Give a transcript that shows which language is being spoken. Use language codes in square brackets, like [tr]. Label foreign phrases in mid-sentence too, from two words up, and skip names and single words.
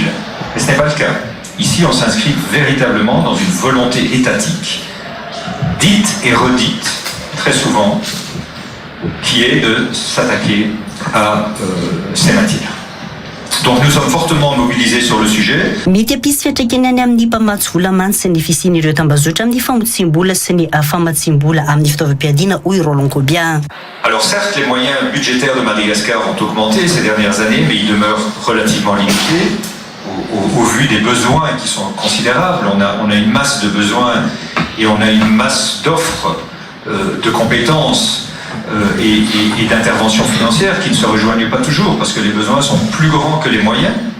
[fr] Mais ce n'est pas le cas. Ici on s'inscrit véritablement dans une volonté étatique, dite et redite très souvent, qui est de s'attaquer à ces matières. Donc nous sommes fortement mobilisés sur le sujet. [mg] Mety hampisy fiatraikany any amin'ny mpamatsy vola mantsy sy ny fisian'ireo tambazotra amin'ny famotsim-bola sy ny famatsiam-bola amin'ny fitaovam-piadiana hoy Roland Kobia. [fr] Alors certes, les moyens budgétaires de Madagascar ont augmenté ces dernières années, mais ils demeurent relativement limités au vu des besoins qui sont considérables. On a une masse de besoins et on a une masse d'offres, de compétences et d'interventions financières qui ne se rejoignent pas toujours parce que les besoins sont plus grands que les moyens.